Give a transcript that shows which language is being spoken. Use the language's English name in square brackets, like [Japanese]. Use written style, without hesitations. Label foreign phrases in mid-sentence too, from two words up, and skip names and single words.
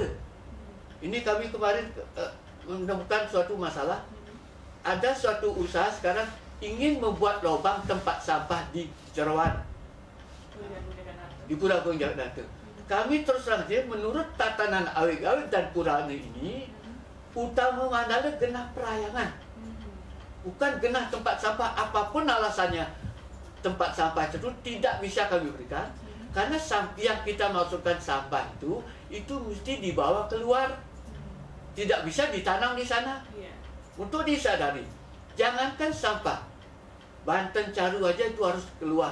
[Indonesian] Ini kami kemarin menemukan suatu masalah. Ada suatu usaha sekarang ingin membuat lubang tempat sampah di Jeroan, di Pura Agung Jagatnata. Kami terus terang saja, menurut tatanan awik-awik dan purana ini, [Balinese] utama Mandala genah perayangan, [Indonesian] bukan genah tempat sampah. Apapun alasannya tempat sampah itu tidak bisa kami berikan, karena yang kita masukkan sampah itu mesti dibawa keluar, tidak bisa ditanam di sana. Untuk disadari, jangankan sampah, Banten Caru aja itu harus keluar.